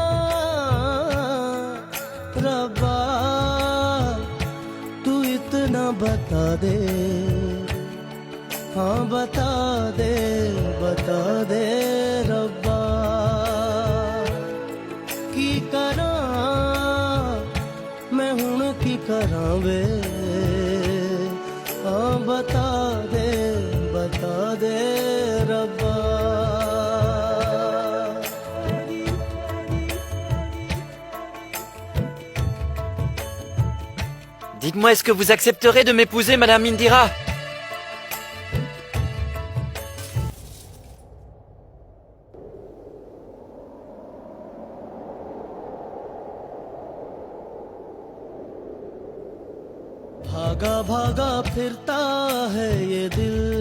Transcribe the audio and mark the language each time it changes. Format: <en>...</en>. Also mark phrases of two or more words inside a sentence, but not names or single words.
<hi>रब्बा तू इतना बता दे हाँ बता दे रब्बा</hi> <pa>ਕੀ ਕਰਾਂ ਮੈਂ ਹੁਣ ਕੀ ਕਰਾਂ ਵੇ</pa> <hi>हाँ बता दे रब्बा</hi> <fr>Dites-moi, est-ce que vous accepterez de m'épouser, Madame Indira?</fr> <hi>भागा भागा फिरता है ये दिल</hi>